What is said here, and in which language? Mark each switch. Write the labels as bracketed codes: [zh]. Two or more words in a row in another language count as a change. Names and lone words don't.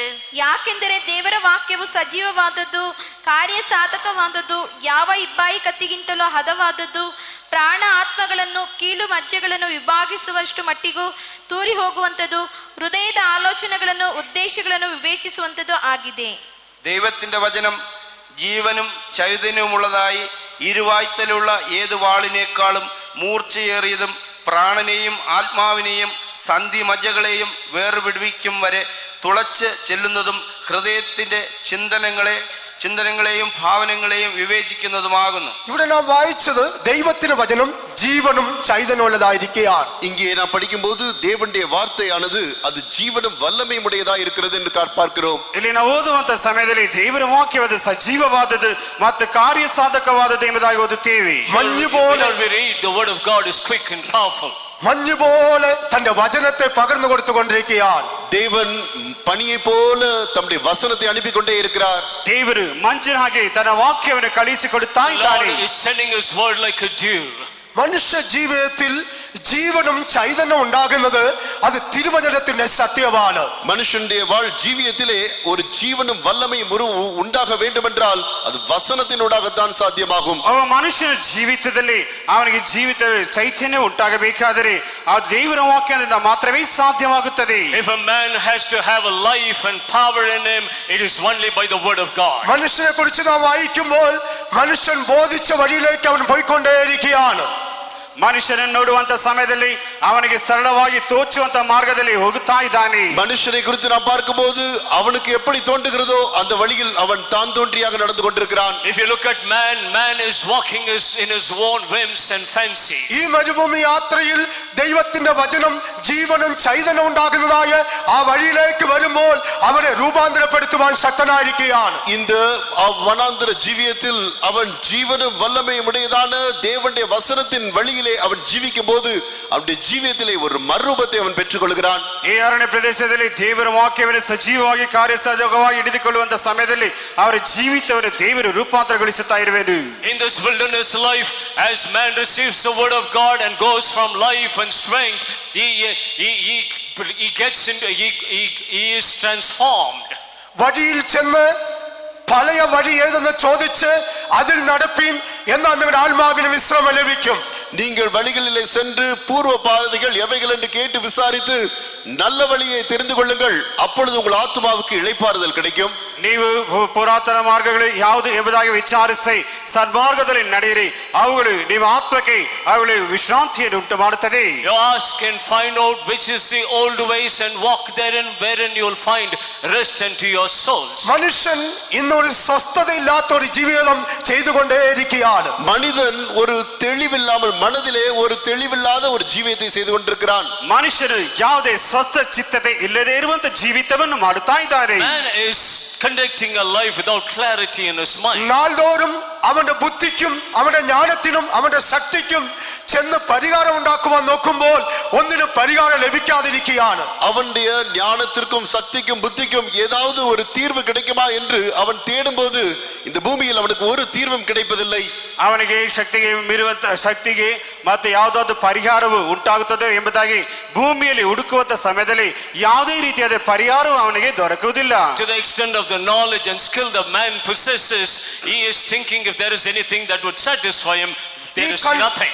[kn] ಯಾಕೆಂದರೆ ದೇವರ ವಾಕ್ಯವು ಸಜೀವವಾದದ್ದು, ಕಾರ್ಯ ಸಾಧಕವಾದದ್ದು, ಯಾವ ಇಬ್ಬಾಯಿ ಕತ್ತಿಗಿಂತಲೂ ಹದವಾದದ್ದು, ಪ್ರಾಣ ಆತ್ಮಗಳನ್ನು ಕೀಲು ಮಜ್ಜೆಗಳನ್ನು ವಿಭಾಗಿಸುವಷ್ಟು ಮಟ್ಟಿಗೂ ತೂರಿ ಹೋಗುವಂಥದ್ದು, ಹೃದಯದ ಆಲೋಚನೆಗಳನ್ನು ಉದ್ದೇಶಗಳನ್ನು ವಿವೇಚಿಸುವಂಥದ್ದು ಆಗಿದೆ. [ml] ദൈവത്തിന്റെ വചനം ജീവനും ചൈതന്യവുമുള്ളതായി ഇരുവായ്ത്തലുള്ള ഏത് വാളിനേക്കാളും മൂർച്ചയേറിയതും പ്രാണനെയും ആത്മാവിനെയും സന്ധി മജ്ജകളെയും വേർപിടിവിക്കും വരെ തുളച്ച് ചെല്ലുന്നതും ഹൃദയത്തിന്റെ ചിന്തനങ്ങളെയും ഭാവനങ്ങളെയും വിവേചിക്കുന്നതുമാകുന്നു. ഇവിടെ നാം വായിച്ചത് ദൈവത്തിന്റെ വചനം ജീവനും ചൈതന്യമുള്ളതായിരിക്കുകയാണ്. [ta] இங்கே நாம் படிக்கும்போது தேவனுடைய வார்த்தையானது அது ஜீவனும் வல்லமையும் உடையதாக இருக்கிறது என்று பார்க்கிறோம். [kn] ಇಲ್ಲಿ ನಾವು ಓದುವಂತ ಸಮಯದಲ್ಲಿ ದೇವರ ವಾಕ್ಯವಾದ ಸಜೀವವಾದದ್ದು ಮತ್ತು ಕಾರ್ಯ ಸಾಧಕವಾದದ್ದು ಎಂಬುದಾಗಿ ಓದುತ್ತೇವೆ. [en] We read the word of God is quick and powerful. [ml] മഞ്ഞു പോലെ തന്റെ വചനത്തെ പകർന്നു കൊടുത്തുകൊണ്ടിരിക്കുകയാണ്. [ta] தேவன் பனியை போல தம்முடைய வசனத்தை அனுப்பி கொண்டே இருக்கிறார். [kn] ದೇವರು ಮಂಜಿನ ಹಾಗೆ ತನ್ನ ವಾಕ್ಯವನ್ನು ಕಳಿಸಿಕೊಡುತ್ತಾ ಇದ್ದಾನೆ. [en] Lord is sending his word like a dew. [ml] മനുഷ്യ ജീവിതത്തിൽ ജീവനും ചൈതന്യം ഉണ്ടാകുന്നത് അത് തിരുവചനത്തിന്റെ സത്യമാണ്. [ta] மனுஷனுடைய ஜீவியத்திலே ஒரு ஜீவனும் வல்லமையும் உண்டாக வேண்டும் என்றால் அது வசனத்தினூடாகத்தான் சாத்தியமாகும். [kn] ಅವ ಮನುಷ್ಯನ ಜೀವಿತದಲ್ಲಿ ಅವನಿಗೆ ಜೀವಿತ ಚೈತನ್ಯ ಉಂಟಾಗಬೇಕಾದರೆ ಆ ದೇವರ ವಾಕ್ಯದಿಂದ ಮಾತ್ರವೇ ಸಾಧ್ಯವಾಗುತ್ತದೆ. [en] If a man has to have a life and power in him, it is only by the word of God. [ml] മനുഷ്യനെ കുറിച്ച് നാം വായിക്കുമ്പോൾ മനുഷ്യൻ ബോധിച്ച വഴിയിലേക്ക് അവൻ പോയിക്കൊണ്ടേയിരിക്കുകയാണ്. [kn] ಮನುಷ್ಯನನ್ನು ನೋಡುವಂತ ಸಮಯದಲ್ಲಿ ಅವನಿಗೆ ಸರಳವಾಗಿ ತೋಚುವಂತ ಮಾರ್ಗದಲ್ಲಿ ಹೋಗುತ್ತಾ ಇದ್ದಾನೆ. [ta] மனுஷனை குறித்து நாம் பார்க்கும்போது அவனுக்கு எப்படி தோன்றுகிறதோ அந்த வழியில் அவன் தான் தோன்றியாக நடந்து கொண்டிருக்கிறான். [en] If you look at man is walking in his own whims and fancies. [ml] ഈ മരുഭൂമി യാത്രയിൽ ദൈവത്തിന്റെ വചനം ജീവനും ചൈതന്യം ഉണ്ടാകുന്നതായ ആ വഴിയിലേക്ക് വരുമ്പോൾ അവനെ രൂപാന്തരപ്പെടുത്തുവാൻ ശക്തനായിരിക്കുകയാണ്. [ta] இந்த வனாந்தர ஜீவியத்தில் அவன் ஜீவனும் வல்லமையும் உடையதான தேவனுடைய வசனத்தின் வழியில் அவன் ஜீவிக்கும் போது அவனுடைய ஜீவியத்திலே ஒரு மறுரூபத்தை அவன் பெற்றுக்கொள்கிறான். [kn] ಈ ಅರಣ್ಯ ಪ್ರದೇಶದಲ್ಲಿ ದೇವರ ವಾಕ್ಯವನ್ನು ಸಜೀವವಾಗಿ ಕಾರ್ಯಸಾಧಕವಾಗಿ ಹಿಡಿದುಕೊಳ್ಳುವಂತ ಸಮಯದಲ್ಲಿ ಅವರ ಜೀವಿತವನ್ನು ದೇವರು ರೂಪಾಂತರಗೊಳಿಸುತ್ತಾ ಇರುವೆನು. [en] In this wilderness life, as man receives the word of God and goes from life and strength, he gets into he is transformed. [ml] വഴിയിൽ ചെന്ന് പഴയ വഴി ഏതെന്ന് ചോദിച്ച് അതിൽ നടപ്പീൻ എന്നാൽ നിങ്ങളുടെ ആത്മാവിന് വിശ്രമം ലഭിക്കും. [ta] நீங்கள் வழிகளிலே சென்று பூர்வ பாதைகள் எவைகள் என்று கேட்டு விசாரித்து நல்ல வழியை தெரிந்து கொள்ளுங்கள், அப்பொழுது உங்கள் ஆத்மாவுக்கு இளைப்பாறுதல் கிடைக்கும். [kn] ನೀವು ಪುರಾತನ ಮಾರ್ಗಗಳು ಯಾವುದು ಎಂಬುದಾಗಿ ವಿಚಾರಿಸಿ ಸನ್ಮಾರ್ಗದಲ್ಲಿ ನಡೆಯಿರಿ, ಅವುಗಳು ನಿಮ್ಮ ಆತ್ಮಕ್ಕೆ ಅವುಗಳು ವಿಶ್ರಾಂತಿಯನ್ನು ಉಂಟು ಮಾಡುತ್ತದೆ. [en] You ask and find out which is the old ways and walk therein, wherein you will find rest unto your souls. [ml] മനുഷ്യൻ ഇന്നൊരു സ്വസ്ഥതയില്ലാത്ത ഒരു ജീവിതം ചെയ്തുകൊണ്ടേയിരിക്കുകയാണ്. [ta] மனிதன் ஒரு தெளிவில்லாமல் மனதிலே ஒரு தெளிவில்லாத ஒரு ஜீவியத்தை செய்து கொண்டிருக்கிறான். [kn] ಮನುಷ್ಯನು ಯಾವುದೇ ಸ್ವಸ್ಥ ಚಿತ್ತತೆ ಇಲ್ಲದೆ ಇರುವಂತ ಜೀವಿತವನ್ನು ಮಾಡುತ್ತಾ ಇದ್ದಾನೆ. [en] Man is conducting a life without clarity in his mind. [ml] നാൾതോറും അവന്റെ ബുദ്ധിക്കും അവന്റെ ജ്ഞാനത്തിനും അവന്റെ ശക്തിക്കും ചെന്ന് പരിഹാരം ഉണ്ടാക്കുവാൻ നോക്കുമ്പോൾ ഒന്നിനും പരിഹാരം ലഭിക്കാതിരിക്കുകയാണ്. [ta] அவனுடைய ஞானத்திற்கும் சக்திக்கும் புத்திக்கும் ஏதாவது ஒரு தீர்வு கிடைக்குமா என்று அவன் தேடும்போது இந்த பூமியில் அவனுக்கு ஒரு தீர்வும் கிடைப்பதில்லை. [kn] ಅವನಿಗೆ ಶಕ್ತಿಗೆ ಮೀರುವಂತ ಶಕ್ತಿಗೆ ಮತ್ತೆ ಯಾವುದಾದ್ರು ಪರಿಹಾರವು ಉಂಟಾಗುತ್ತದೆ ಎಂಬುದಾಗಿ ಭೂಮಿಯಲ್ಲಿ ಹುಡುಕುವಂತ ಸಮಯದಲ್ಲಿ ಯಾವುದೇ ರೀತಿಯಾದ ಪರಿಹಾರವು ಅವನಿಗೆ ದೊರಕುವುದಿಲ್ಲ. [en] To the extent of the knowledge and skill the man possesses, he is thinking if there is anything that would satisfy him, there is nothing.